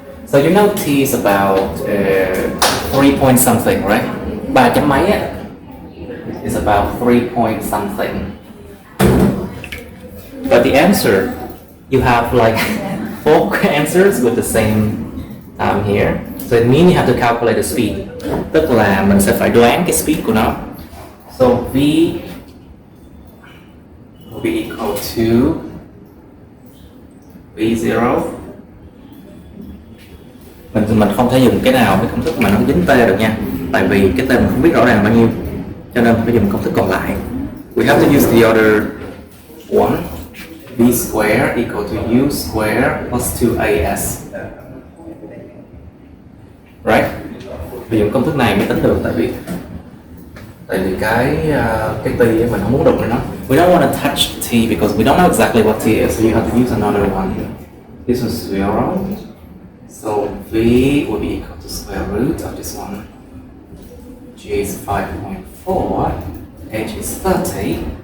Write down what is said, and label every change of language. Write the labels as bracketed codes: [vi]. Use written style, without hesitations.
[en] So you know t is about 3 point something, right? [vi] 3 chấm mấy á. [en] Is about 3 point something. But the answer, you have like 4 answers with the same here. So it means you have to calculate the speed. [vi] Tức là mình sẽ phải đoán cái speed của nó. [en] So v will be equal to v0. [vi] Mình không thể dùng cái nào cái công thức mà nó dính t được nha. Tại vì cái t mình không biết rõ ràng bao nhiêu. Cho nên phải dùng công thức còn lại. [en] We have to use the other one. V square equal to u square plus 2as. Right? [vi] Phải dùng công thức này mới tính được, tại vì cái t mình không muốn đụng đến nó. [en] We don't want to touch t because we don't know exactly what t is, so you have to use another one. This was 0. So v will be equal to square root of this one. G is 5.4. H is 30.